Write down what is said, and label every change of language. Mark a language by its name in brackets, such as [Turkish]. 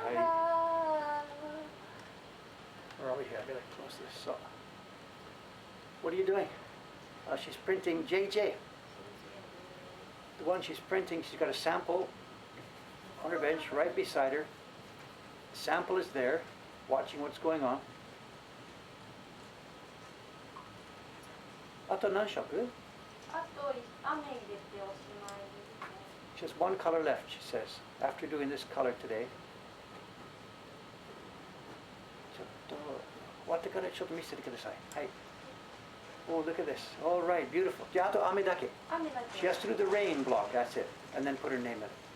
[English] Hi. Where are we here? I gotta close this up. What are you doing? She's printing JJ. The one she's printing, she's got a sample on her bench right beside her. The sample is there, watching what's going on. [Japanese] あと何色? あと雨入れておしまいですね。 [English] Just one color left, she says, after doing this color today. [Japanese] ちょっと終わってからちょっと見せてください。はい。 [English] Oh, look at this. All right, beautiful. [Japanese] じゃあ、あと雨だけ。雨だけ。 [English] She has to do the rain block, that's it. And then put her name in it.